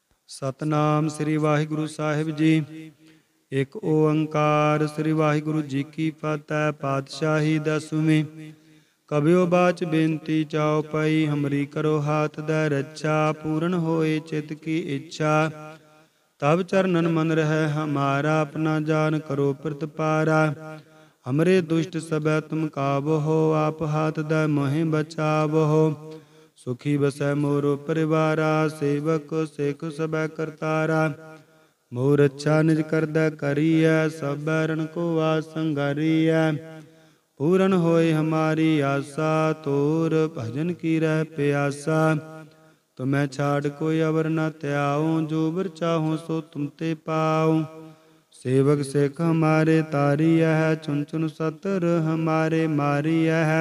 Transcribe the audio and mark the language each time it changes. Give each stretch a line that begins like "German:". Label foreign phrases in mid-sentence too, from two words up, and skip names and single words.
Punjabi: ਸਤਨਾਮ ਸ੍ਰੀ ਵਾਹਿਗੁਰੂ ਸਾਹਿਬ ਜੀ। ਇੱਕ ਓੰਕਾਰ ਸ੍ਰੀ ਵਾਹਿਗੁਰੂ ਜੀ ਕੀ ਫਤਿਹ। ਪਾਤਸ਼ਾਹੀ ਦਸਵੀਂ।
Braj: ਕਬਿਓ ਬਾਚ ਬੇਨਤੀ ਚਾਉ ਪਈ, ਹਮਰੀ ਕਰੋ ਹਾਥ ਦੈ ਰੱਛਾ। ਪੂਰਨ ਹੋਏ ਚਿਤ ਕੀ ਇੱਛਾ, ਤਬ ਚਰਨਨ मन रहै हमारा। अपना जान करो प्रतिपारा, हमरे दुष्ट सबै तुम काबहो। आप हाथ दै मोहि बचावहो, सुखी बसै मोरो परिवारा। सेवक सिख सबै करतारा, मोर अच्छा निज करदै करियै। सब बैरन को आस संगारियै, पूरन होए हमारी आशा। तोर भजन की रह प्यासा, तुम्हें छाड़ कोई अवर न त्याऊँ। जो बर चाहो सो तुम ते पाऊँ। सेवक सिख हमारे तारिया है, चुन चुन सतर हमारे मारिया है।